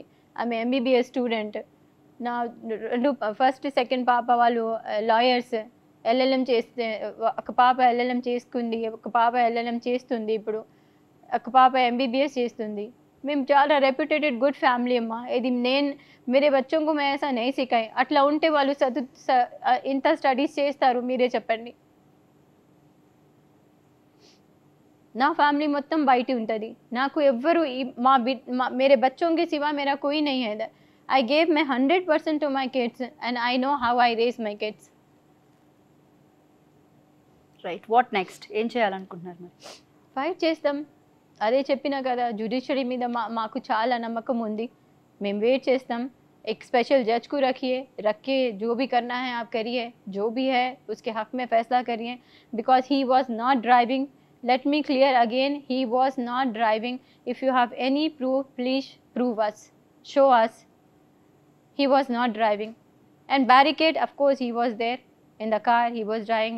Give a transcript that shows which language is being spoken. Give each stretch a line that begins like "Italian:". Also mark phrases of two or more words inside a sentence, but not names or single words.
Telugu: ఆమె
English: MBBS student.
Telugu: నా ఫస్ట్ సెకండ్ పాప వాళ్ళు లాయర్స్, ఎల్ఎల్ఎం చేస్తే, ఒక పాప ఎల్ఎల్ఎం చేసుకుంది, ఒక పాప ఎల్ఎల్ఎం చేస్తుంది, ఇప్పుడు ఒక పాప ఎంబీబీఎస్ చేస్తుంది. మేము చాలా
English: reputed good family
Telugu: అమ్మా. ఇది నేను
Hindi: मेरे बच्चों को मैं ऐसा नहीं सिखाई.
Telugu: అట్లా ఉంటే వాళ్ళు ఇంత స్టడీస్ చేస్తారు మీరే చెప్పండి. నా ఫ్యామిలీ మొత్తం బయట ఉంటుంది. నాకు ఎవ్వరు
Hindi: मेरे बच्चों के सिवा मेरा कोई नहीं है इधर.
English: I gave my 100% to my kids and I know how I raise my kids. Right, what next?
Telugu: ఏం చేయాలనుకుంటున్నారు మరి? ఫైట్ చేస్తాం, అదే చెప్పినా కదా, జ్యుడిషియరీ మీద మాకు చాలా నమ్మకం ఉంది. మేము వెయిట్ చేస్తాం.
Hindi: एक
English: special judge
Hindi: को रख के जो भी करना है आप करिए, जो भी है उसके हक में फ़ैसला करिए.
English: Because he was not driving. Let me clear again, he was not driving. If you have any proof please prove us, show us. He was not driving and barricade of course he was there in the car, he was driving.